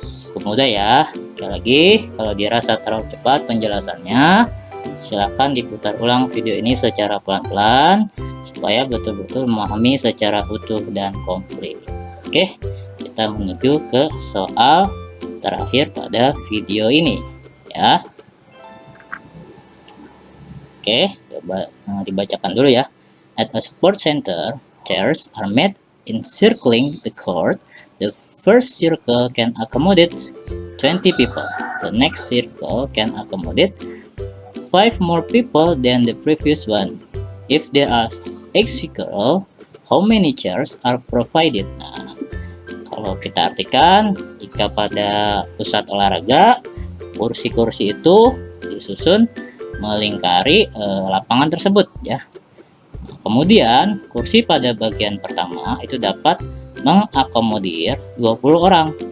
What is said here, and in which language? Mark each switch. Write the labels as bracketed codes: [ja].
[id] Cukup mudah ya. Sekali lagi, kalau dirasa terlalu cepat penjelasannya, silakan diputar ulang video ini secara pelan-pelan supaya betul-betul memahami secara utuh dan komplit. Oke, kita menuju ke soal terakhir pada video ini ya. Oke, coba dibacakan dulu ya. [en] At a sports center, chairs are made encircling the court. The first circle can accommodate 20 people. The next circle can accommodate 5 more people than the previous one. If there are 8 circles, how many chairs are provided? [id] Nah, kalau kita artikan, jika pada pusat olahraga kursi-kursi itu disusun melingkari lapangan tersebut ya. Nah, kemudian kursi pada bagian pertama itu dapat mengakomodir 20 orang.